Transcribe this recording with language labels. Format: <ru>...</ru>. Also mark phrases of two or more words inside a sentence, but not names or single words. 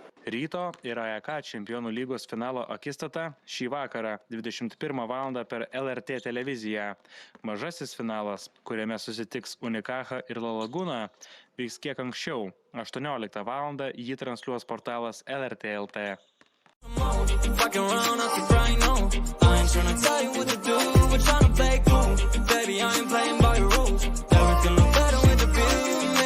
<lt>Ryto ir AEK čempionų lygos finalo akistata šį vakarą 21 val. Per LRT televiziją. Mažasis finalas, kuriame susitiks Unikacha ir La Laguna, vyks kiek anksčiau. 18 val. Jį transliuos portalas LRT LT.</lt> <en>Baby, I ain't playing by your rules. Everything look better with the view.</en>